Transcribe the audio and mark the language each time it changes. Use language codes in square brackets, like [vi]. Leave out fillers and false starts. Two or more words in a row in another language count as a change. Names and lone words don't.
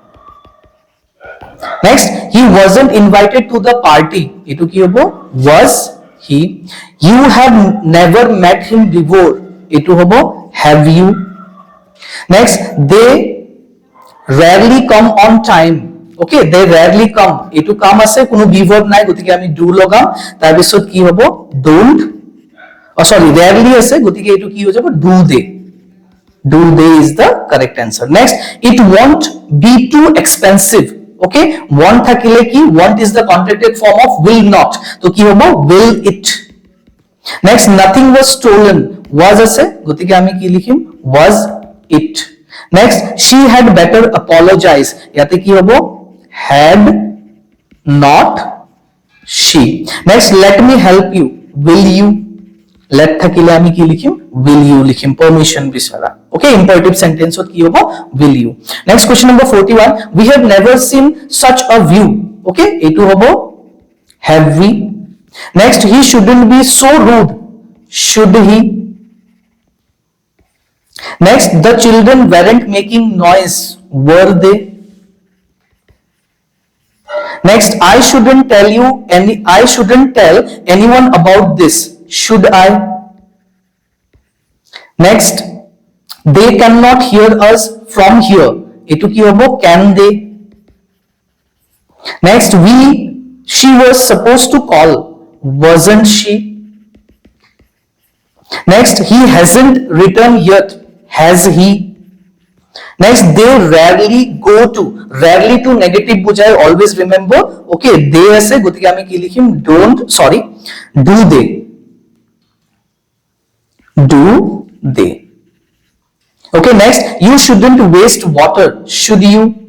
[en] next he wasn't invited to the party [as] এইটো কি হ'ব [en] was he you have never met him before [as] এইটো হ'ব [en] have you next they rarely come on time okay they rarely come eto come [as] আছে কোনো [en] be verb nai [as] গতিকে আমি [en] do [as] লগাম তাৰ বিষয়ে কি হ'ব [en] don't rarely [as] আছে গতিকে এইটো কি হৈ যাব [en] do they is the correct answer next it won't be too expensive okay want [as] থাকিলে কি [en] want is the contracted form of will not to [as] কি হ'ব [en] will it next nothing was stolen was ase [as] গতিকে আমি কি লিখিম [en] was it next she had better apologize [as] ইয়াত কি হ'ব [en] had not she next let me help you will you let [as] থাকিলে আমি কি লিখিম [en] will you likhim permission bisara okay imperative sentence [as] ত কি হ'ব [en] will you next question number 41 we have never seen such a view okay [as] এইটো হ'ব [en] have we next he shouldn't be so rude should he next the children weren't making noise were they next I shouldn't tell anyone about this should I next they cannot hear us from here [as] এইটো কি হ'ব [en] can they next she was supposed to call wasn't she next he hasn't returned yet has he next they rarely go to negative bujay always remember okay they [as] আছে গতিকে আমি কি লিখিম [en] do they okay next you shouldn't waste water should you